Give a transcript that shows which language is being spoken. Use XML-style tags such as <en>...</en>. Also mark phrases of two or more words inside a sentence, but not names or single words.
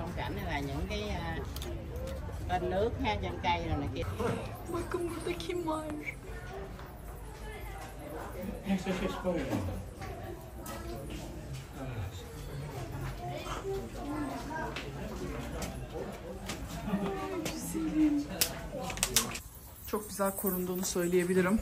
<vi>này là những cái kênh nước ha, trên cây rồi này kia.</vi> <tr>Bakın burada kim var? Çok güzel korunduğunu söyleyebilirim.</tr>